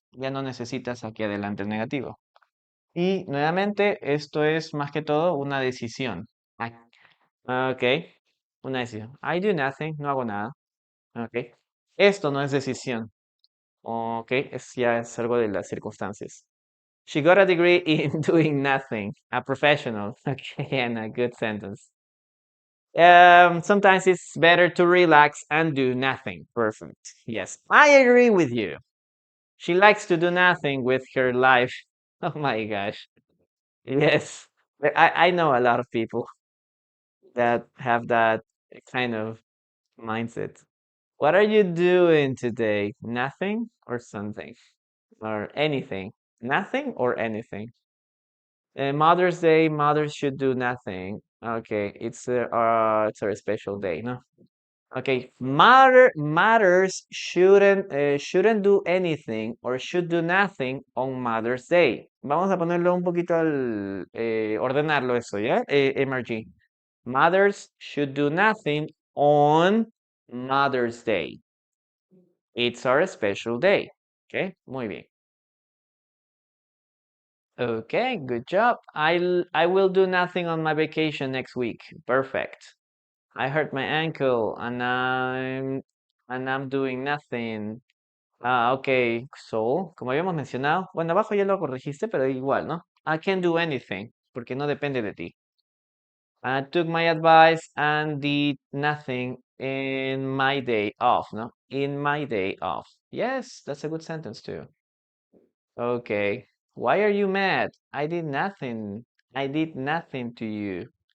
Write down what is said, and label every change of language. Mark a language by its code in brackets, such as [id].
[es] Ya no necesitas aquí adelante el negativo. Y nuevamente, esto es más que todo una decisión. Ok, una decisión. [en] I do nothing, [es] no hago nada. Ok, esto no es decisión. Ok, ya es algo de las circunstancias. [en] She got a degree in doing nothing. A professional. Okay, and a good sentence. Sometimes it's better to relax and do nothing. Perfect. Yes, I agree with you. She likes to do nothing with her life. Oh my gosh. Yes, I know a lot of people that have that kind of mindset. What are you doing today? Nothing or something? Or anything? Nothing or anything? Mother's Day, mothers should do nothing. Okay, it's a special day, no? Okay, mothers shouldn't do anything or should do nothing on Mother's Day. [es] Vamos a ponerlo un poquito ordenarlo eso, ¿ya? MRG. [en] Mothers should do nothing on Mother's Day. It's our special day. Okay, [es] muy bien. [en] Okay, good job. I will do nothing on my vacation next week. Perfect. I hurt my ankle and I'm doing nothing. Ah, ok. [es] So, como habíamos mencionado, bueno, abajo ya lo corregiste, pero igual, ¿no? [en] I can't do anything, [es] porque no depende de ti. [en] I took my advice and did nothing in my day off, no? In my day off. Yes, that's a good sentence too. Okay. Why are you mad? I did nothing. I did nothing to you.